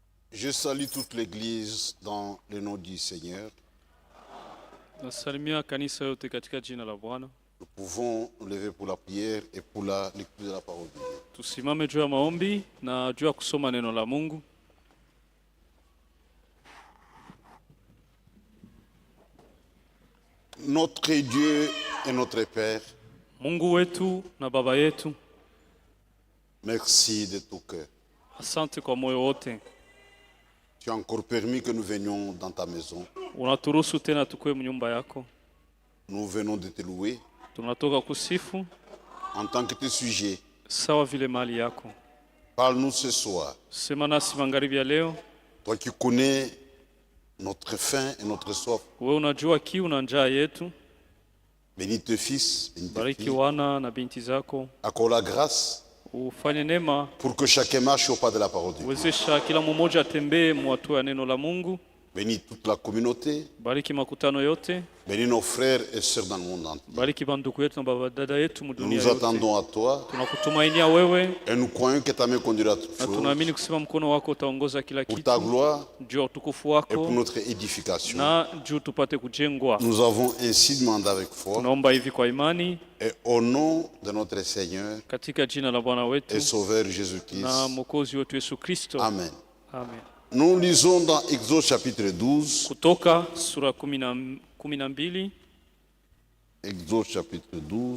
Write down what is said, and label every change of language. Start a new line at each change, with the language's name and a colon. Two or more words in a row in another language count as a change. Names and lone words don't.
French: Je salue toute l'église dans le nom du Seigneur.
Swahili: Nasalimia kanisa yote katika jina la Bwana.
French: Nous pouvons nous lever pour la prière et pour la lecture de la parole de Dieu.
Swahili: Tusimame juu ya maombi na juu ya kusoma neno la Mungu.
French: Notre Dieu et notre Père,
Swahili: Mungu wetu na Baba yetu,
French: merci de tout cœur.
Swahili: asante kwa moyo wote.
French: Tu as encore permis que nous venions dans ta maison.
Swahili: Unaturuhusu tena tukue nyumba yako.
French: Nous venons de te louer
Swahili: Tunatoka kusifu
French: en tant que tes sujets.
Swahili: sawa vile mali yako.
French: Parle-nous ce soir.
Swahili: Sema nasi magharibi ya leo.
French: Toi qui connais notre faim et notre soif.
Swahili: Wewe unajua kiu na njaa yetu.
French: Bénis tes fils, bénis tes
Swahili: Bariki
French: filles.
Swahili: wana na binti zako.
French: Accorde la grâce
Swahili: Ufanye neema
French: pour que chacun marche au pas de la parole de Dieu.
Swahili: uwezesha kila mmoja atembee mwatua ya neno la Mungu.
French: Bénis toute la communauté.
Swahili: Bariki makutano yote.
French: Bénis nos frères et sœurs dans le monde entier.
Swahili: Bariki bandugu yetu na baba dada yetu
French: Nous
Swahili: mudunia
French: nous
Swahili: yote.
French: attendons à toi
Swahili: Tunakutumainia wewe
French: et nous croyons que ta main conduira toutes
Swahili: na
French: choses
Swahili: tunaamini kusema mkono wako utaongoza kila
French: pour ta
Swahili: kitu
French: gloire
Swahili: juu ya utukufu
French: et pour
Swahili: wako
French: notre édification.
Swahili: na juu tupate kujengwa.
French: Nous avons ainsi demandé avec foi
Swahili: Tunaomba hivi kwa imani
French: et au nom de notre Seigneur
Swahili: katika jina la Bwana
French: et
Swahili: wetu
French: Sauveur
Swahili: na
French: Jésus-Christ.
Swahili: Mwokozi wetu Yesu Kristo.
French: Amen.
Swahili: Amen.
French: Nous lisons dans Exode chapitre 12.
Swahili: Kutoka sura 12.
French: Exode chapitre 12.